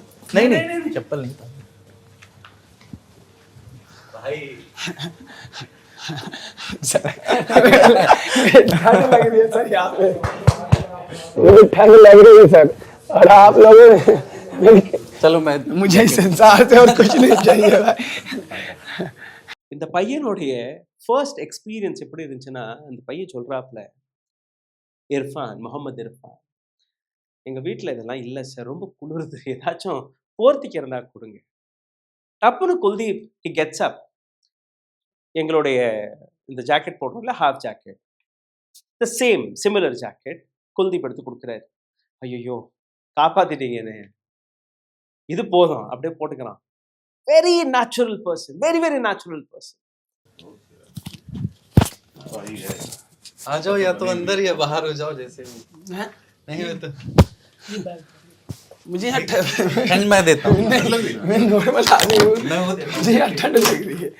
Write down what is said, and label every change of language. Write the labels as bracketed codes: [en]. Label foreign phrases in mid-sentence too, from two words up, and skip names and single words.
[hi] नहीं चप्पल नहीं. भाई ठंड लग रही है सर यहाँ पे, मुझे ठंड लग रही है सर, और आप लोगों ने चलो मैं मुझे इस संसार से और कुछ नहीं चाहिए भाई [ta] இந்த பையனுடைய [en] first experience [ta] எப்படி இருந்துச்சுன்னா, அந்த பையன் சொல்றாப்புல, இர்ஃபான், முகமது இர்ஃபான், எங்க வீட்டில் இதெல்லாம் இல்லை சார், ரொம்ப குளிருது, ஏதாச்சும் போர்த்திக்கிறதா கொடுங்க. டப்புன்னு குல்தீப் [en] he gets up, [ta] எங்களுடைய இந்த ஜாக்கெட் போடுறோம்ல, [en] half jacket, the same similar jacket [ta] குல்தீப் எடுத்து கொடுக்குறாரு. ஐயோ காப்பாத்திட்டீங்க என்ன, இது போதும், அப்படியே போட்டுக்கிறான். [en] very natural person, very very natural person. [hi] आ जाओ, या तो अंदर या बाहर हो जाओ जैसे भी। नहीं हो तो मुझे यहाँ ठंड मैं देता हूँ। मैं नॉर्मल आदमी हूँ, मुझे यहाँ ठंड लग रही है।